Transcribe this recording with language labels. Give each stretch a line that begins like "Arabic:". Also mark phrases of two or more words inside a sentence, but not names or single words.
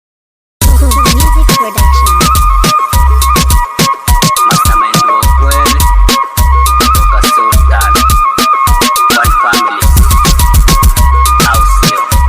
English: Music Production.
Swahili: Mastermind wa ukweli, kutoka Sultan.
English: One family.
Swahili: Au sio?